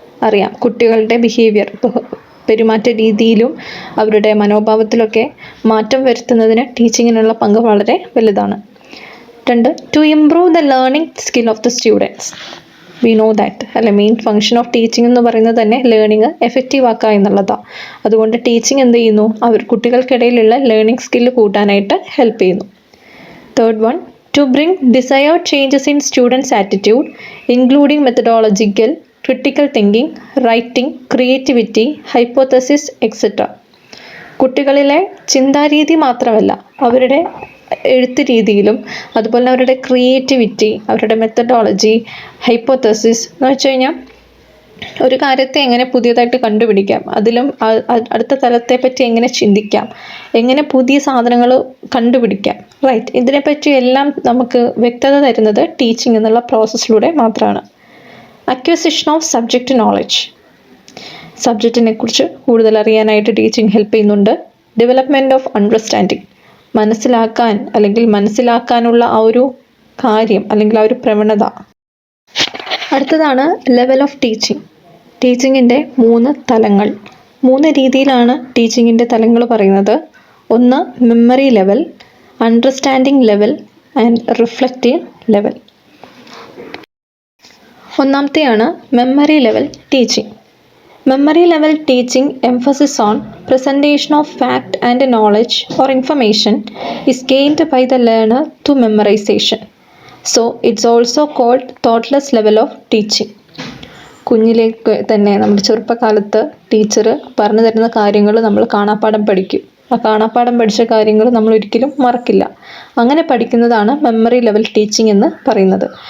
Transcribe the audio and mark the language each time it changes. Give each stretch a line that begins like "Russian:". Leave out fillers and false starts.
Malayalam: അറിയാം, കുട്ടികളുടെ ബിഹേവിയർ, പെരുമാറ്റ രീതിയിലും അവരുടെ മനോഭാവത്തിലൊക്കെ മാറ്റം വരുത്തുന്നതിന് ടീച്ചിങ്ങിനുള്ള പങ്ക് വളരെ വലുതാണ്.
English: 2, to improve the learning skill of the students. We know that, അല്ലെ, main function of teaching എന്ന് പറയുന്നത് തന്നെ learning effective ആക്കുക എന്നുള്ളതാണ്.
Malayalam: അതുകൊണ്ട് ടീച്ചിങ് എന്ത് ചെയ്യുന്നു, കുട്ടികൾക്കിടയിലുള്ള ലേണിംഗ് സ്കില്ല് കൂട്ടാനായിട്ട് ഹെൽപ്പ് ചെയ്യുന്നു.
English: 3, to bring desired changes in students' attitude, including methodological, critical thinking, writing, creativity, hypothesis, etc.
Malayalam: കുട്ടികളിലെ ചിന്താരീതി മാത്രമല്ല, അവരുടെ എഴുത്ത് രീതിയിലും അതുപോലെ അവരുടെ ക്രിയേറ്റിവിറ്റി, അവരുടെ മെത്തഡോളജി, ഹൈപ്പോത്തസിസ് എന്ന് വെച്ച് കഴിഞ്ഞാൽ ഒരു കാര്യത്തെ എങ്ങനെ പുതിയതായിട്ട് കണ്ടുപിടിക്കാം, അതിലും അടുത്ത തലത്തെ പറ്റി എങ്ങനെ ചിന്തിക്കാം, എങ്ങനെ പുതിയ സാധനങ്ങൾ കണ്ടുപിടിക്കാം, റൈറ്റ്, ഇതിനെപ്പറ്റി എല്ലാം നമുക്ക് വ്യക്തത തരുന്നത് ടീച്ചിങ് എന്നുള്ള പ്രോസസ്സിലൂടെ മാത്രമാണ്. അക്വിസിഷൻ ഓഫ് സബ്ജക്റ്റ് നോളജ്, സബ്ജക്റ്റിനെ കുറിച്ച് കൂടുതൽ അറിയാനായിട്ട് ടീച്ചിങ് ഹെൽപ്പ് ചെയ്യുന്നുണ്ട്. ഡെവലപ്മെൻറ്റ് ഓഫ് അണ്ടർസ്റ്റാൻഡിങ്, മനസ്സിലാക്കാൻ അല്ലെങ്കിൽ മനസ്സിലാക്കാനുള്ള ആ ഒരു കാര്യം അല്ലെങ്കിൽ ആ ഒരു പ്രവണത. അടുത്തതാണ് ലെവൽ ഓഫ് ടീച്ചിങ്. ടീച്ചിങ്ങിൻ്റെ 3 തലങ്ങൾ, 3 രീതിയിലാണ് ടീച്ചിങ്ങിൻ്റെ തലങ്ങൾ പറയുന്നത്. ഒന്ന് memory level, understanding level and reflective level. ഒന്നാമത്തെയാണ് memory level teaching.
English: Memory level teaching emphasis on presentation of fact and knowledge or information is gained by the learner to memorization. So it's also called thoughtless level of teaching.
Malayalam: കുഞ്ഞിലേക്ക് തന്നെ നമ്മുടെ ചെറുപ്പകാലത്ത് teacher പറഞ്ഞു തരുന്ന കാര്യങ്ങൾ നമ്മൾ കാണാപ്പാഠം പഠിക്കും. ആ കാണാപ്പാഠം പഠിച്ച കാര്യങ്ങൾ നമ്മൾ ഒരിക്കലും മറക്കില്ല. അങ്ങനെ പഠിക്കുന്നതാണ് മെമ്മറി ലെവൽ ടീച്ചിങ് എന്ന് പറയുന്നത്.